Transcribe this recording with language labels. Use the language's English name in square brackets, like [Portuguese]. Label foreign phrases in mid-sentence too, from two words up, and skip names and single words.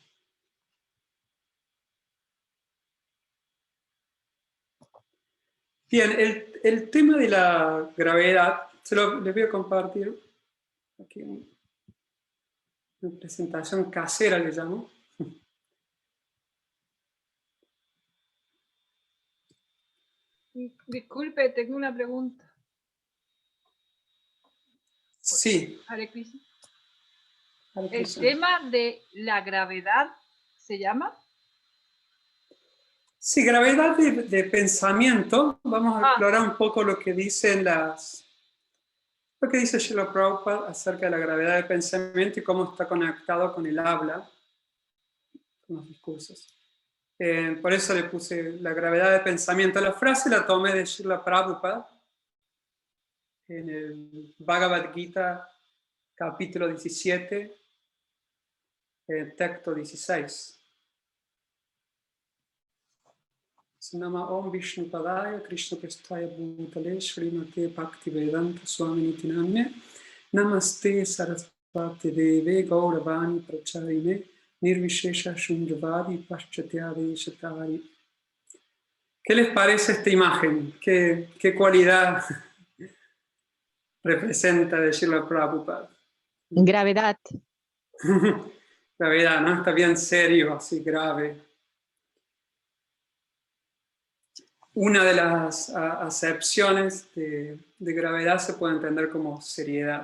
[Spanish] Bien, el tema de la gravedad, les voy a compartir aquí una presentación casera, le llamo. Disculpe, tengo una pregunta. Sí. Hare Krishna. Hare ¿El Krishna. tema de la gravedad se llama? Sí, gravedad de pensamiento. Vamos a explorar un poco lo que dicen lo que dice Srila Prabhupada acerca de la gravedad de pensamiento y cómo está conectado con el habla, con los discursos. Por eso le puse la gravedad de pensamiento. La frase la tomé de Srila Prabhupada en el Bhagavad Gita, capítulo 17, texto 16. Se llama [Sanskrit] ॐ विष्णु पादाय कृष्ण प्रेष्ठाय भूतले श्रीमते भक्तिवेदान्त स्वामिन् इतिनामिने नमस्ते सारस्वते देवे गौरवाणी प्रचारिणे निर्विशेष शून्यवादि पाश्चात्यदेश तारिणे. [Spanish] ¿Qué les parece esta imagen? ¿Qué cualidad representa de Srila Prabhupada? Gravedad. Gravedad, ¿no? Está bien serio, así grave. Una de las acepciones de gravedad se puede entender como seriedad.